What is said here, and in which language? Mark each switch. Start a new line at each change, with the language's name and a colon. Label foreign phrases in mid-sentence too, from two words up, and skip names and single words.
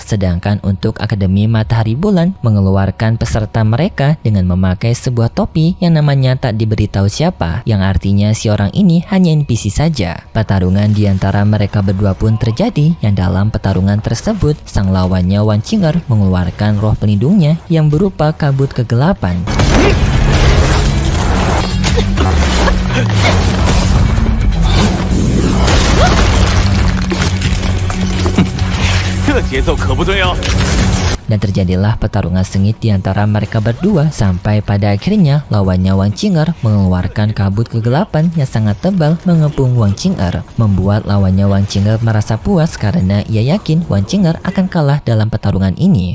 Indonesian: Sedangkan untuk Akademi Matahari Bulan mengeluarkan peserta mereka dengan memakai sebuah topi yang namanya tak diberitahu siapa, yang artinya si orang ini hanya NPC saja. Pertarungan di antara mereka berdua pun terjadi, yang dalam pertarungan tersebut sang lawannya Wang Qing'er mengeluarkan roh pelindungnya yang berupa kabut kegelapan.
Chinese: 这节奏可不对哦。
Indonesian: Dan terjadilah pertarungan sengit di antara mereka berdua sampai pada akhirnya lawannya Wang Qing'er mengeluarkan kabut kegelapan yang sangat tebal mengepung Wang Qing'er, membuat lawannya Wang Qing'er merasa puas karena ia yakin Wang Qing'er akan kalah dalam pertarungan ini.